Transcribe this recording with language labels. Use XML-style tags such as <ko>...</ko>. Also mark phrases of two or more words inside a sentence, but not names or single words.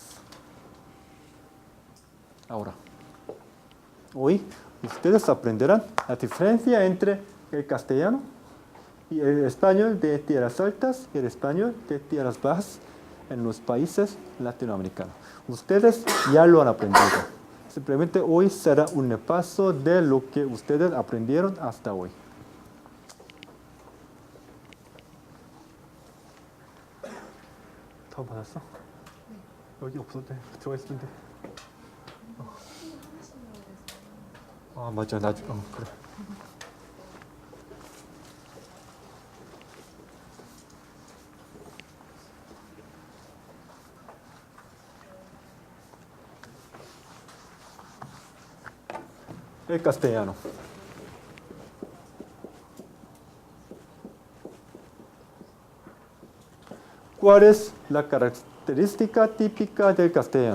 <es>Ahora, hoy ustedes aprenderán la diferencia entre el castellano y el español de tierras altas y el español de tierras bajas en los países latinoamericanos. Ustedes ya lo han aprendido. Simplemente hoy será un repaso de lo que ustedes aprendieron hasta hoy.</es> <ko>더 받았어? 여기 없었대. 들어가 있을 텐데. 아 맞아. 그래.</ko> <es>El castellano. ¿Cuál es la característica típica del castellano?</es>